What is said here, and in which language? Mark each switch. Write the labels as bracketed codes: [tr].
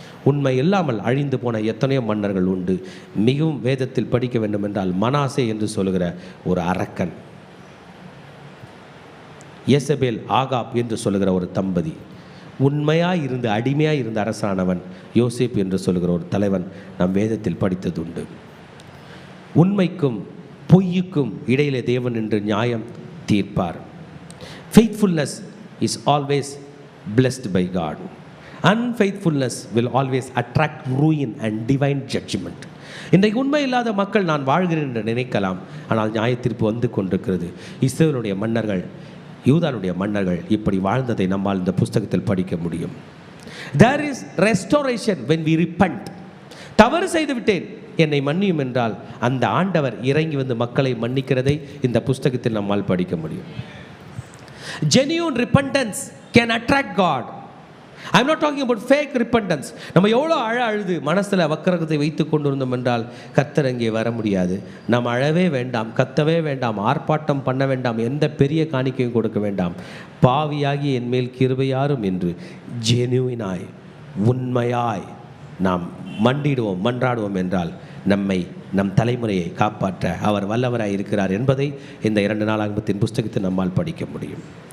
[ta] உண்மை இல்லாமல் அழிந்து போன எத்தனையோ மன்னர்கள் உண்டு. மிகவும் வேதத்தில் படிக்க வேண்டும் என்றால் மனாசே என்று சொல்லுகிற ஒரு அரக்கன், யேசபேல் ஆகாப் என்று சொல்லுகிற ஒரு தம்பதி, உண்மையாக இருந்து அடிமையாக இருந்த அரசானவன் யோசேப்பு என்று சொல்லுகிற ஒரு தலைவன் நம் வேதத்தில் படித்ததுண்டு. உண்மைக்கும் பொய்யுக்கும் இடையிலே தேவன் என்று நியாயம் தீர்ப்பார். [en] Faithfulness is always blessed by God. Unfaithfulness will always attract ruin and divine judgment. [ta] இன்றைக்கு உண்மை இல்லாத மக்கள் நான் வாழ்கிறேன் என்று நினைக்கலாம், ஆனால் நியாயத்தீர்ப்பு வந்து கொண்டிருக்கிறது. இஸ்ரவேலுடைய மன்னர்கள், யூதானுடைய மன்னர்கள் இப்படி வாழ்ந்ததை நம்மால் இந்த புஸ்தகத்தில் படிக்க முடியும். [en] There is restoration when we repent. [ta] தவறு செய்து விட்டேன், என்னை மன்னியும் என்றால் அந்த ஆண்டவர் இறங்கி வந்து மக்களை மன்னிக்கிறதை இந்த புஸ்தகத்தில் நம்மால் படிக்க முடியும். [en] Genuine repentance can attract God. I am not talking about fake repentance. [ta] நம்ம எவ்வளோ அழுது மனசில் வக்கரத்தை வைத்து கொண்டு இருந்தோம் என்றால் கர்த்தர் அங்கே வர முடியாது. நாம் அழவே வேண்டாம், கத்தவே வேண்டாம், ஆர்ப்பாட்டம் பண்ண வேண்டாம், எந்த பெரிய காணிக்கையும் கொடுக்க வேண்டாம். பாவியாகி என் மேல் கிருபையாரும் என்று ஜெனுவினாய் உண்மையாய் நாம் மன்றாடுவோம் என்றால் நம் தலைமுறையை காப்பாற்ற அவர் வல்லவராய் இருக்கிறார் என்பதை இந்த 2 நாளாகமத்தின் புஸ்தகத்தை நம்மால் படிக்க முடியும்.